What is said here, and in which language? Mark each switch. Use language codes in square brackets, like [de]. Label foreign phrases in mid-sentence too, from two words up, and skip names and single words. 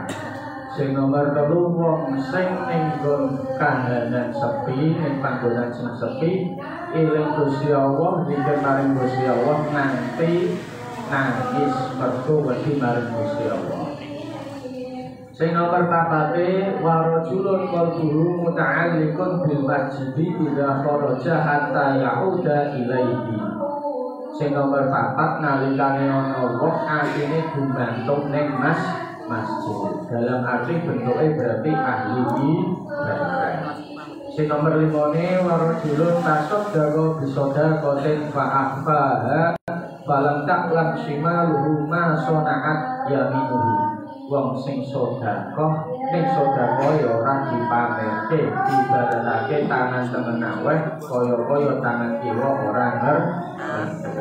[jv] Sing nomor telu wong sing ning kahanan sepi, ning panggonan sing sepi, eling Gusti Allah, zikir maring Gusti Allah nganti nangis mergo wedi maring Gusti Allah. Sing nomor papate [ar] ورجل قلبه متعلق بالمسجد إذا خرج حتى يعود إليه. [jv] Sing nomor papat nalikane ana wong atine gumantung ning masjid. [id] Dalam arti bentuknya berarti ahli ibadah. [jv] Sing nomor 5 [ar] ورجل تصدق بصدقة فأخفاها فلم تعلم شماله ما صنعت يمينه. [jv] Wong sing sedekah ning sedekah ya ora dipamerke, dibarenake tangan tengen aweh kaya-kaya tangan kiwa ora ngerti.